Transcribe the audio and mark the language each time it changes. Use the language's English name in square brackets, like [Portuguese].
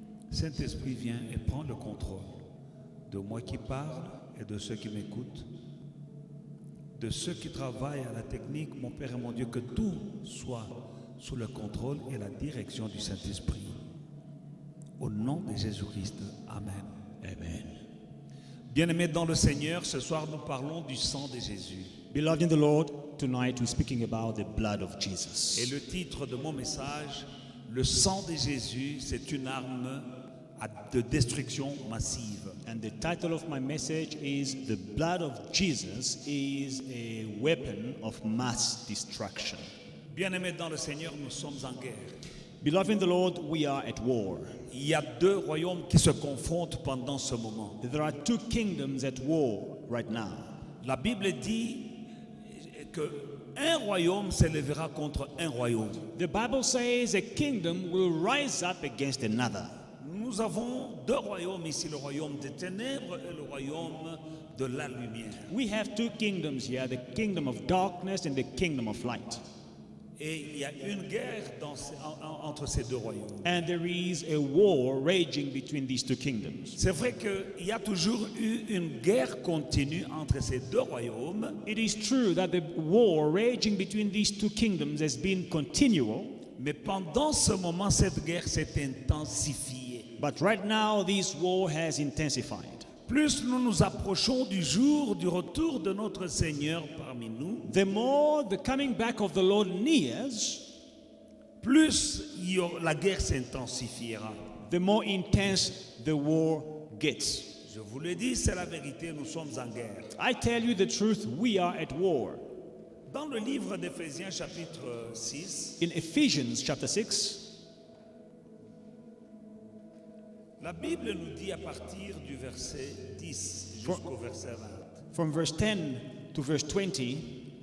[French] Saint-Esprit, viens et prends le contrôle de moi qui parle et de ceux qui m'écoutent, de ceux qui travaillent à la technique, mon Père et mon Dieu, que tout soit sous le contrôle et la direction du Saint-Esprit. Au nom de Jésus-Christ, Amen. Amen. Bien-aimés dans le Seigneur, ce soir nous parlons du sang de Jésus. [English] Beloved in the Lord, tonight we're speaking about the blood of Jesus. [French] Et le titre de mon message, le sang de Jésus, c'est une arme de destruction massive. [English] And the title of my message is The Blood of Jesus is a Weapon of Mass Destruction. [French] Bien-aimés dans le Seigneur, nous sommes en guerre. [English] Beloved in the Lord, we are at war. [French] Il y a deux royaumes qui se confrontent pendant ce moment. [English] There are two kingdoms at war right now. [French] La Bible dit que un royaume s'élèvera contre un royaume. [English] The Bible says a kingdom will rise up against another. [French] Nous avons deux royaumes ici, le royaume des ténèbres et le royaume de la lumière. [English] We have two kingdoms here, the kingdom of darkness and the kingdom of light. [French] Et il y a une guerre entre ces deux royaumes. [English] And there is a war raging between these two kingdoms. [French] C'est vrai qu'il y a toujours eu une guerre continue entre ces deux royaumes. [English] It is true that the war raging between these two kingdoms has been continual. [French] Mais pendant ce moment, cette guerre s'est intensifiée. [English] But right now, this war has intensified. [French] Plus nous nous approchons du jour du retour de notre Seigneur parmi nous, [English] The more the coming back of the Lord nears, [French] plus la guerre s'intensifiera. [English] the more intense the war gets. [French] Je vous le dis, c'est la vérité, nous sommes en guerre. [English] I tell you the truth, we are at war. [French] Dans le livre d'Éphésiens chapitre 6, [English] In Ephesians chapter 6, [French] la Bible nous dit à partir du verset 10 jusqu'au verset 20. [English] from verse 10 to verse 20,